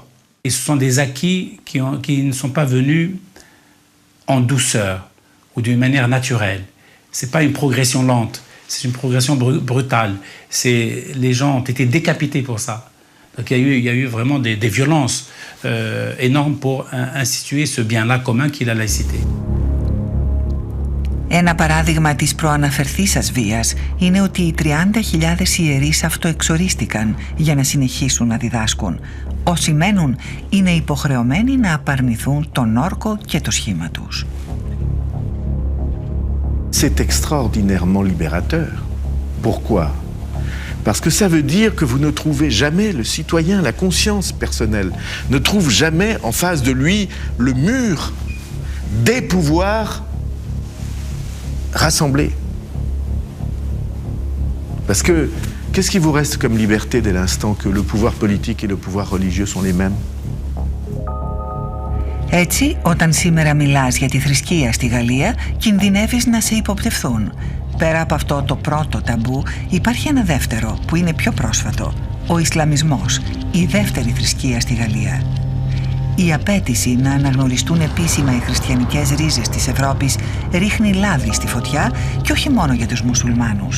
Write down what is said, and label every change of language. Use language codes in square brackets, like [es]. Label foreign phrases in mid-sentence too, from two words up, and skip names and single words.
[fr] Et ce sont des acquis qui ne sont pas venus en douceur ou d'une manière naturelle. Ce n'est pas une progression lente, c'est une progression brutale. Les gens ont été décapités pour ça. Donc il y a eu vraiment des violences énormes pour instituer ce bien-là commun qu'est la laïcité. [el] Ένα παράδειγμα της προαναφερθήσας βίας είναι ότι οι 30.000 ιερείς αυτοεξορίστηκαν για να συνεχίσουν να διδάσκουν. Όσοι μένουν είναι υποχρεωμένοι να απαρνηθούν τον όρκο και το σχήμα τους. [fr] C'est extraordinairement libérateur. Pourquoi? Parce que ça veut dire que vous ne trouvez jamais le citoyen, la conscience personnelle, ne trouve jamais en face de lui le mur des pouvoirs rassemblés. Parce que qu'est-ce qui vous reste comme liberté dès l'instant que le pouvoir politique et le pouvoir religieux sont les mêmes? [el] Έτσι, όταν σήμερα μιλάς για τη θρησκεία στη Γαλλία, κινδυνεύεις να σε υποπτευθούν. Πέρα από αυτό το πρώτο ταμπού, υπάρχει ένα δεύτερο που είναι πιο πρόσφατο. Ο Ισλαμισμός, η δεύτερη θρησκεία στη Γαλλία. Η απέτηση να αναγνωριστούν επίσημα οι χριστιανικές ρίζες της Ευρώπης ρίχνει λάδι στη φωτιά και όχι μόνο για τους μουσουλμάνους.